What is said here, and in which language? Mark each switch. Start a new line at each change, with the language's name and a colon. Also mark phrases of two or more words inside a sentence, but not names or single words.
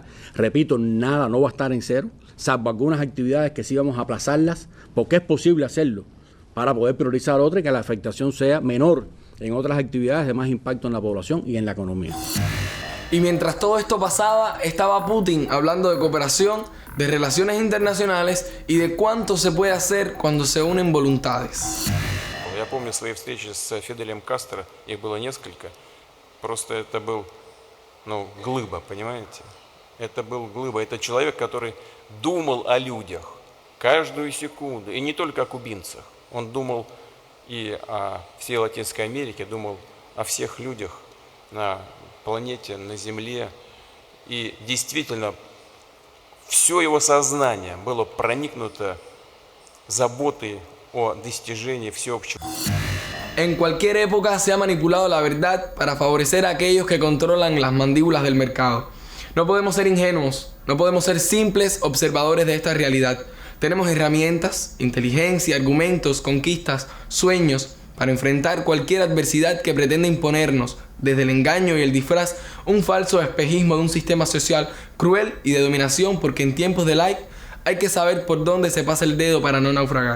Spanish: Repito, nada, no va a estar en cero, salvo algunas actividades que sí vamos a aplazarlas, porque es posible hacerlo para poder priorizar otras y que la afectación sea menor en otras actividades de más impacto en la población y en la economía. Y mientras todo esto pasaba, estaba Putin hablando de cooperación, de relaciones internacionales y de cuánto se puede hacer cuando se unen voluntades.
Russian: Я помню свои встречи с Фиделем Кастро, их было несколько. Просто это был, глыба, понимаете? Это был глыба, это человек, который думал о людях каждую секунду, и не только о кубинцах. Он думал и о всей Латинской Америке, думал о всех людях на планете, на Земле. И действительно, все его сознание было проникнуто заботой о достижении всеобщего.
Spanish: En cualquier época se ha manipulado la verdad para favorecer a aquellos que controlan las mandíbulas del mercado. No podemos ser ingenuos, no podemos ser simples observadores de esta realidad. Tenemos herramientas, inteligencia, argumentos, conquistas, sueños para enfrentar cualquier adversidad que pretenda imponernos, desde el engaño y el disfraz, un falso espejismo de un sistema social cruel y de dominación, porque en tiempos de like hay que saber por dónde se pasa el dedo para no naufragar.